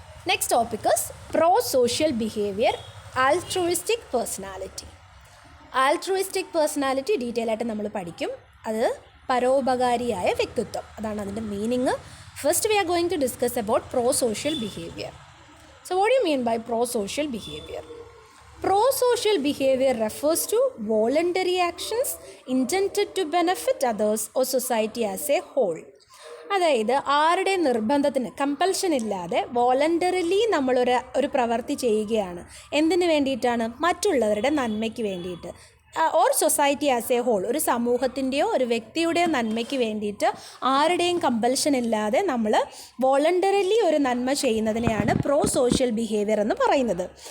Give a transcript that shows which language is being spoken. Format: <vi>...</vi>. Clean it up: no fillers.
<en>Next topic is pro social behaviour, altruistic personality.</en> <ml>ആൾട്രുയിസ്റ്റിക് personality detail ആയിട്ട് നമ്മൾ പഠിക്കും. അത് പരോപകാരിയായ വ്യക്തിത്വം, അതാണ് അതിൻ്റെ meaning.</ml> <en>First we are going to discuss about pro social behaviour. So what you mean by pro social behaviour? Pro-social behavior refers to voluntary actions intended to benefit others or society as a whole.</en> <ml>അതായത് ആരുടെ നിർബന്ധത്തിന്, compulsion ഇല്ലാതെ voluntarily നമ്മളൊരു പ്രവൃത്തി ചെയ്യുകയാണ്. എന്തിനു വേണ്ടിയിട്ടാണ്? മറ്റുള്ളവരുടെ നന്മയ്ക്ക് വേണ്ടിയിട്ട്.</ml> <en>or society as a whole,</en> <ml>ഒരു സമൂഹത്തിൻ്റെയോ ഒരു വ്യക്തിയുടെയോ നന്മയ്ക്ക് വേണ്ടിയിട്ട് ആരുടെയും കമ്പൽഷൻ ഇല്ലാതെ നമ്മൾ വോളണ്ടറിലി ഒരു നന്മ ചെയ്യുന്നതിനെയാണ് പ്രോ സോഷ്യൽ ബിഹേവിയർ എന്ന് പറയുന്നത്.</ml>